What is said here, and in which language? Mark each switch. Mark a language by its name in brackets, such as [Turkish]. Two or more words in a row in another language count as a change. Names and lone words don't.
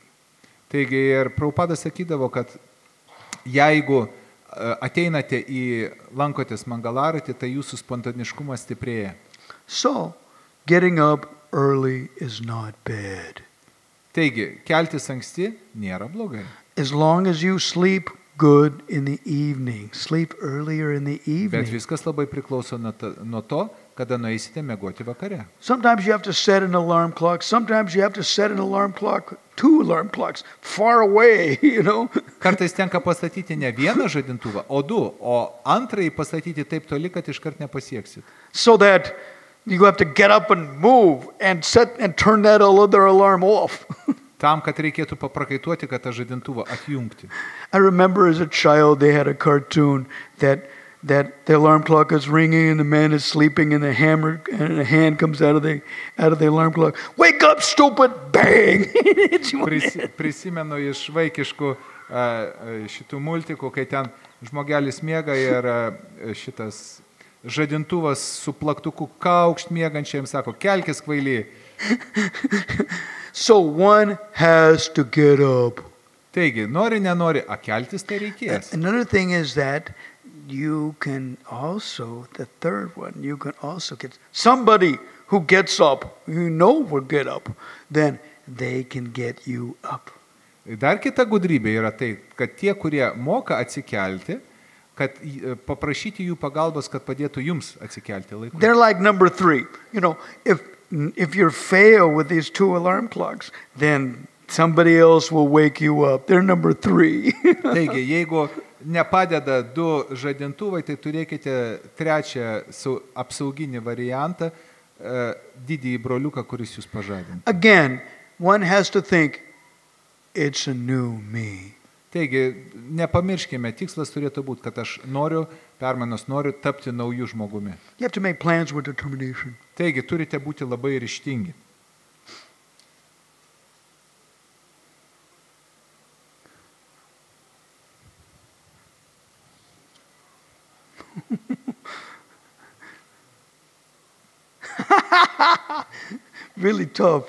[Lithuanian] Taigi ir Prabhupada sakydavo, kad jeigu ateinate lankotės mangalaratį, tai jūsų spontaniškumas stiprėja. [English] So getting up early is not bad. [Lithuanian] Taigi, keltis anksti nėra blogai. [English] As long as you sleep good in the evening, sleep earlier in the [Lithuanian] Bet [English] evening. [Lithuanian] viskas labai priklauso nuo to, kada nueisite miegoti vakare. [English] Sometimes you have to set an alarm clock. Sometimes you have to set an alarm clock, 2 alarm clocks, far away, you know. [Lithuanian] Kartais tenka pastatyti ne vieną žadintuvą, o 2, o antrąjį pastatyti taip toli, kad iškart nepasieksit. [English] So that you have to get up and move and set and turn that other alarm off. [Lithuanian] Tam, kad reikėtų paprakaituoti, kad tą žadintuvą atjungti. [English] I remember as a child they had a cartoon that the alarm clock is ringing and the man is sleeping and the hammer and a hand comes out of the alarm clock. Wake up, stupid! Bang! Hits you on the head. [Lithuanian] Prisimenu iš vaikiškų šitų multikų, kai ten žmogelis miega ir šitas žadintuvas su plaktuku kaukšt miegančiam sako, kelkis kvaily. [English] So one has to get up. [Lithuanian] Taigi, nori, nenori, keltis tai reikės. [English] Another thing is that you can also, the third one, you can also get somebody who gets up, you know will get up, then they can get you up. [Lithuanian] Dar kita gudrybė yra tai, kad tie, kurie moka atsikelti, kad paprašyti jų pagalbos, kad padėtų jums atsikelti laiku. [English] They're like number 3. You know, if you fail with these 2 alarm clocks, then somebody else will wake you up. They're number 3. [Lithuanian] Taigi, jeigu nepadeda 2 žadintuvai, tai turėkite 3 apsauginį variantą, didįjį broliuką, kuris jūs pažadina. [English] Again, one has to think, it's a new me. [Lithuanian] Taigi, nepamirškime, tikslas turėtų būti, kad aš noriu tapti naujų žmogumi. [English] You have to make plans with determination. [Lithuanian] Taigi, turite būti labai ryžtingi. [English] Really tough.